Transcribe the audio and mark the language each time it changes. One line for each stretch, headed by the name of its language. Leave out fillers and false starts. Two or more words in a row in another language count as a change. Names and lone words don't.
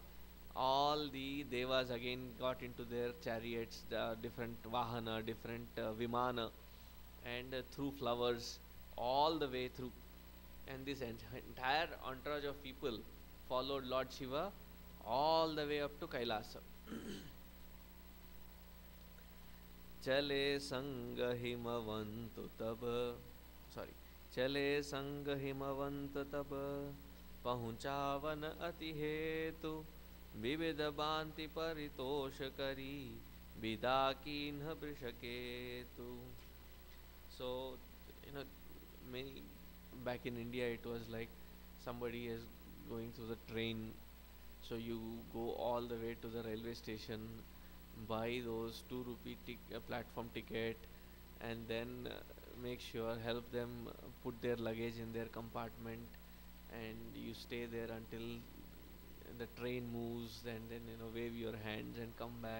English: All the devas again got into their chariots, the different vahana, different vimana, and through flowers all the way through. And this entire entourage of people followed Lord Shiva all the way up to Kailasa.
Awadhi: चले संग हिमवंत तब, सॉरी, चले संग हिमवंत तब, पहुँचावन अति हेतु, विविध बांति परितोष करी, विदा कीन्ह वृषकेतु.
English: So, you know, many back in India it was like somebody is going through the train, so you go all the way to the railway station, buy those 2 rupee platform ticket, and then make sure help them put their luggage in their compartment, and you stay there until the train moves, and then wave your hands and come back.